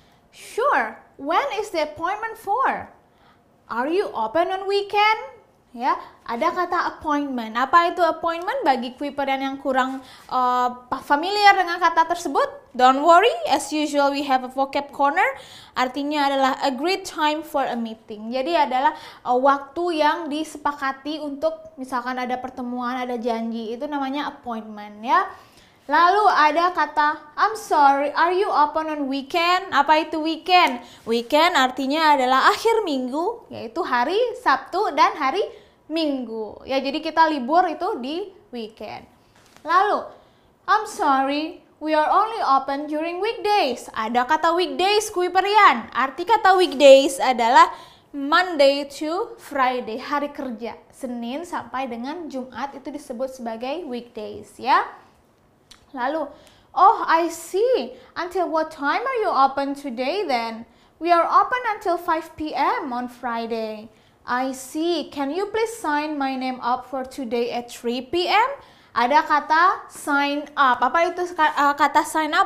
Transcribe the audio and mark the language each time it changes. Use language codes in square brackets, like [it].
[en] Sure, when is the appointment for? Are you open on weekend? [id] Ya, ada kata appointment. Apa itu appointment bagi Kuiperian yang kurang familiar dengan kata tersebut? [en] Don't worry, as usual we have a vocab corner. [id] Artinya adalah [en] agreed time for a meeting. [id] Jadi adalah waktu yang disepakati untuk misalkan ada pertemuan, ada janji. Itu namanya appointment ya. Lalu ada kata [en] I'm sorry, are you open on weekend? [id] Apa itu weekend? Weekend artinya adalah akhir minggu, yaitu hari Sabtu dan hari Minggu. Ya, jadi kita libur itu di weekend. Lalu, [en] I'm sorry, we are only open during weekdays. [id] Ada kata weekdays, Kuiperian. Arti kata weekdays adalah [en] Monday to Friday, [id] hari kerja. Senin sampai dengan Jumat itu disebut sebagai weekdays ya. Lalu, [en] oh I see. Until what time are you open today then? We are open until 5 p.m. on Friday. I see. Can you please sign my name up for today at 3 p.m.? [id] ada kata sign up. Apa itu kata sign up?